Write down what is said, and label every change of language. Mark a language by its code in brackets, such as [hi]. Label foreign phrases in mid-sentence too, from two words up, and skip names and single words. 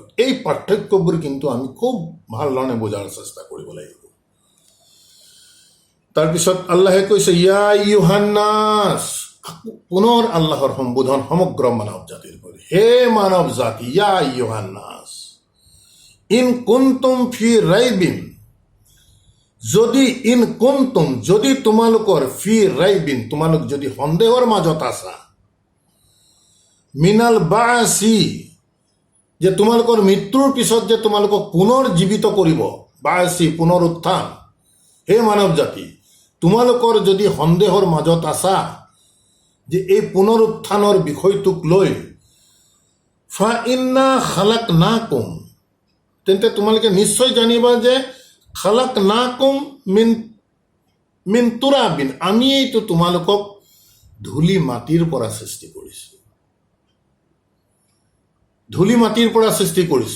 [as] এই পাৰ্থক্যবোৰ কিন্তু আমি খুব ভাল ধৰণে বুজাৰ চেষ্টা কৰিব লাগিব। তাৰপিছত আল্লাহে কৈছে [ar] يا أيها الناس, [as] পুনৰ আল্লাহৰ সম্বোধন সমগ্ৰ মানৱ জাতিৰ কৰি। হে মানৱ জাতি, [ar] يا أيها الناس إن كنتم في ريب, [as] যদি তোমালোকৰ [ar] في ريب, [as] তোমালোক যদি সন্দেহৰ মাজত আছা, [ar] من البعث, [as] যে তোমালোকৰ মৃত্যুৰ পিছত যে তোমালোকক পুনৰ জীৱিত কৰিব, বাসি পুনৰ উত্থান। হে মানৱ জাতি, তোমালোকৰ যদি সন্দেহৰ মাজত আছা যে এই পুনৰ উত্থানৰ বিষয়টোক লৈ, [ar] فإنا خلقناكم, [as] তেন্তে তোমালোকে নিশ্চয় জানিবা যে [ar] خلقناكم من تراب, [as] আমিয়েইতো তোমালোকক ধূলি মাটিৰ পৰা সৃষ্টি কৰিছোঁ। ধূলি মাটিৰ পৰা সৃষ্টি কৰিছোঁ।